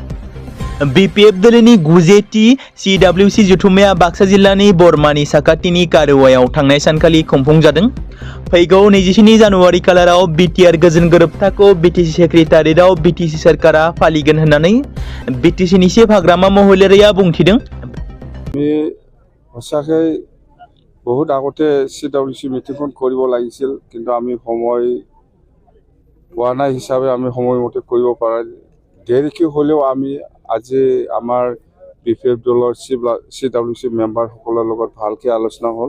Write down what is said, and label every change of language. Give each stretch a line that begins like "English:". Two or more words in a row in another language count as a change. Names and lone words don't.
Bodo: बिपिएफ दोलोनि 9थि CWC जथुम्माया बाक्सा जिल्लानि बरमानि साखाथिनि कारुवायाव थांनाय सानखालि खुंफुंजादों। फैगौ 27 जानुवारि खालाराव बिटिआर गोजोन गोरोबथाखौ बिटिसि सेक्रेटारियेटआव बिटिसि सोरखारा फालिगोन होननानै बिटिसिनि चिफ हाग्रामा महिलारिया बुंथिदों।
Assamese: সঁচাকৈ বহুত আগতে CWC মিটিংখন কৰিব লাগিছিল কিন্তু আমি সময় পোৱা নাই হিচাপে আমি সময়মতে কৰিব পৰা দেৰিকৈ হ'লেও আমি আজি আমাৰ বিপিএফ দলৰ CWC মেম্বাৰসকলৰ লগত ভালকৈ আলোচনা হ'ল।